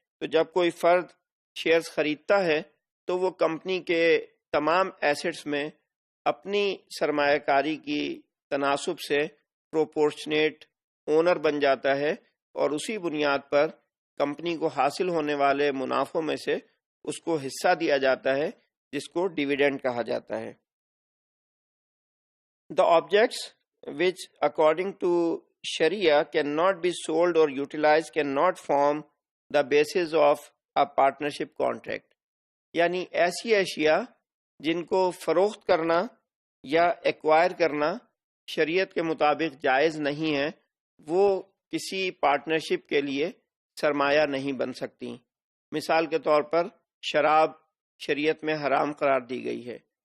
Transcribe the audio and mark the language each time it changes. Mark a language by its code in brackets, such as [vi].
[ur] تو جب کوئی فرد شیئرز خریدتا ہے تو وہ کمپنی کے تمام ایسٹس میں اپنی سرمایہ کاری کی تناسب سے پروپورشنیٹ اونر بن جاتا ہے اور اسی بنیاد پر کمپنی کو حاصل ہونے والے منافعوں میں سے اس کو حصہ دیا جاتا ہے جس کو ڈیویڈینڈ کہا جاتا ہے. [en] The objects which according to Sharia cannot be sold or utilized cannot form the basis of a partnership contract. [ur] یعنی ایسی اشیاء جن کو فروخت کرنا یا ایکوائر کرنا شریعت کے مطابق جائز نہیں ہے وہ کسی پارٹنرشپ کے لیے سرمایہ نہیں بن سکتی. مثال کے طور پر شراب شریعت میں حرام قرار دی گئی ہے.